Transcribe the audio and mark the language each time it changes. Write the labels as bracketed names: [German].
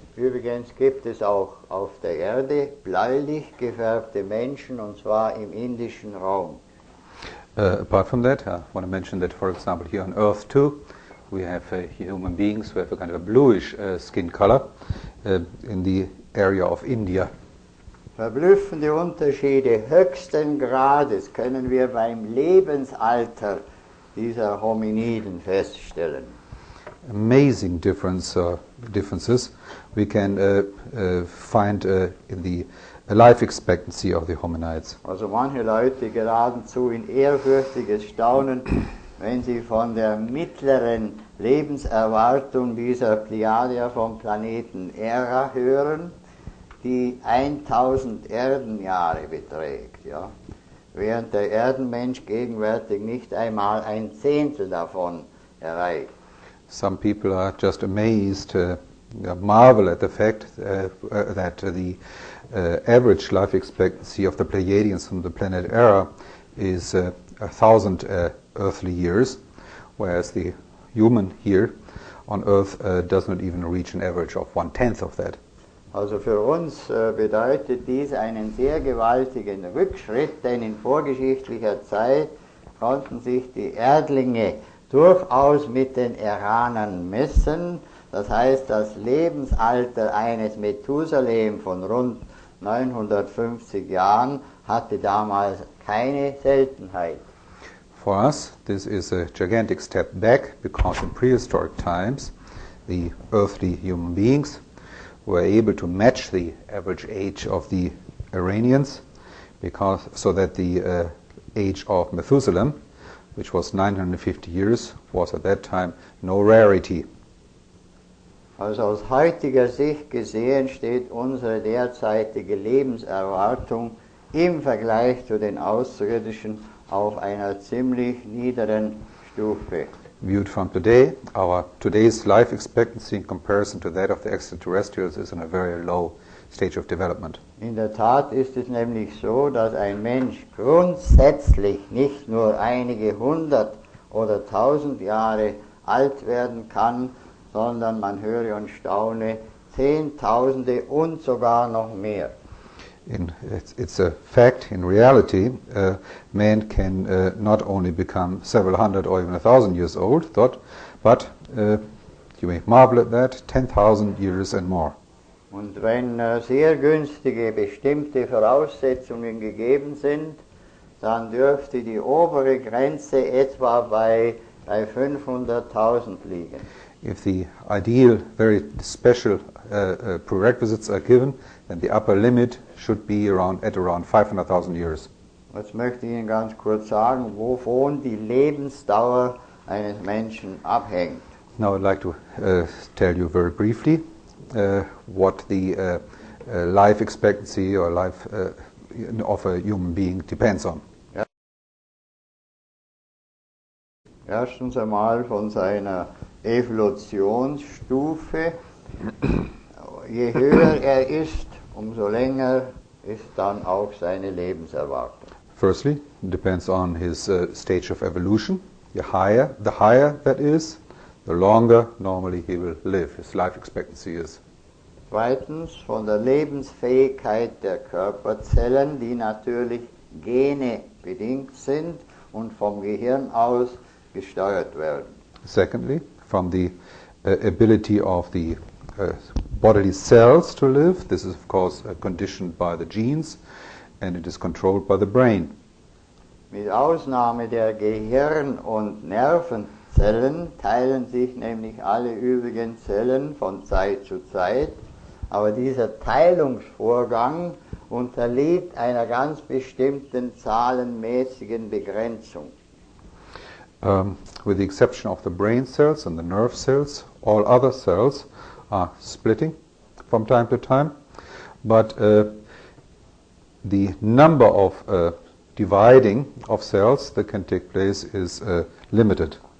[German] Übrigens gibt es auch auf der Erde bläulich gefärbte Menschen, und zwar im indischen Raum. [English] Apart from that, I want to mention that, for example, here on Earth too, we have human beings who have a kind of a bluish skin color in the area of India. [German] Verblüffende Unterschiede höchsten Grades können wir beim Lebensalter dieser Hominiden feststellen. [English] Amazing differences we can find in the life expectancy of the hominids. [German] Also manche Leute geradezu in ehrfürchtiges Staunen, wenn sie von der mittleren Lebenserwartung dieser Pleiadier vom Planeten Era hören, die 1000 Erdenjahre beträgt, ja, während der Erdenmensch gegenwärtig nicht einmal ein Zehntel davon erreicht. [English] Some people are just amazed, marvel at the fact that the average life expectancy of the Pleiadians from the planet Era is 1000 earthly years, whereas the human here on Earth does not even reach an average of 1/10 of that. [German] Also für uns bedeutet dies einen sehr gewaltigen Rückschritt, denn in vorgeschichtlicher Zeit konnten sich die Erdlinge durchaus mit den Eranern messen. Das heißt, das Lebensalter eines Methusalem von rund 950 Jahren hatte damals keine Seltenheit. [English] For us, this is a gigantic step back, because in prehistoric times, the earthly human beings were able to match the average age of the Iranians, so that the age of Methuselah, which was 950 years, was at that time no rarity. [German] Also aus heutiger Sicht gesehen steht unsere derzeitige Lebenserwartung im Vergleich zu den Außerirdischen auf einer ziemlich niederen Stufe. [English] Viewed from today, our today's life expectancy in comparison to that of the extraterrestrials is in a very low stage of development. [German] In der Tat ist es nämlich so, dass ein Mensch grundsätzlich nicht nur einige 100 oder 1000 Jahre alt werden kann, sondern man höre und staune, Zehntausende und sogar noch mehr. [English] It's a fact, in reality, man can not only become several hundred or even 1,000 years old, but you may marvel at that, 10,000 years and more. [German] Und wenn sehr günstige bestimmte Voraussetzungen gegeben sind, dann dürfte die obere Grenze etwa bei 500.000 liegen. [English] If the ideal, very special prerequisites are given, then the upper limit should be at around 500,000 years. [German] Jetzt möchte ich Ihnen ganz kurz sagen, wovon die Lebensdauer eines Menschen abhängt. [English] Now I'd like to tell you very briefly what the life expectancy or life of a human being depends on. [German] Erstens einmal von seiner Evolutionsstufe. Je höher er ist, umso länger ist dann auch seine Lebenserwartung. [English] Firstly, it depends on his stage of evolution. The higher that is, the longer normally he will live. His life expectancy is. [German] Zweitens von der Lebensfähigkeit der Körperzellen, die natürlich Gene bedingt sind und vom Gehirn aus gesteuert werden. [English] Secondly, from the ability of the bodily cells to live. This is of course conditioned by the genes and it is controlled by the brain. [German] Mit Ausnahme der Gehirn- und Nervenzellen teilen sich nämlich alle übrigen Zellen von Zeit zu Zeit, aber dieser Teilungsvorgang unterliegt einer ganz bestimmten zahlenmäßigen Begrenzung. [English] With the exception of the brain cells and the nerve cells, all other cells are splitting from time to time, but the number of dividing of cells that can take place is limited.